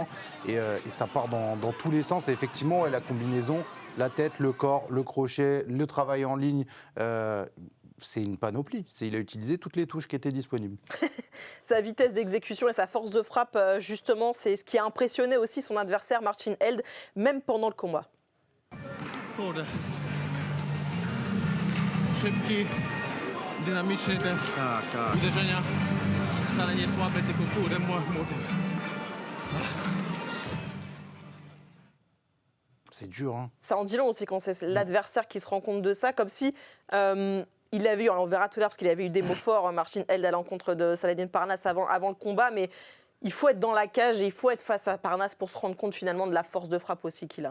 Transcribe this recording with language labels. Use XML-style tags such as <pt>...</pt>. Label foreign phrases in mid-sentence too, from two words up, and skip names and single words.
<fr>Et ça part dans tous les sens. Et effectivement, la combinaison, la tête, le corps, le crochet, le travail en ligne, c'est une panoplie. Il a utilisé toutes les touches qui étaient disponibles. Sa vitesse d'exécution et sa force de frappe, justement, c'est ce qui a impressionné aussi son adversaire, Marcin Held, même pendant le combat.</fr> <pl>Szybki, dynamiczny ten uderzenia. Wcale nie słabe, tylko kurde młody.</pl> <fr>C'est dur, hein. Ça en dit long aussi quand c'est l'adversaire qui se rend compte de ça, comme si il avait eu, on verra tout à l'heure, parce qu'il avait eu des mots forts, Marcin Held, à l'encontre de Saladin Parnasse avant le combat, mais il faut être dans la cage et il faut être face à Parnasse pour se rendre compte finalement de la force de frappe aussi qu'il a.</fr>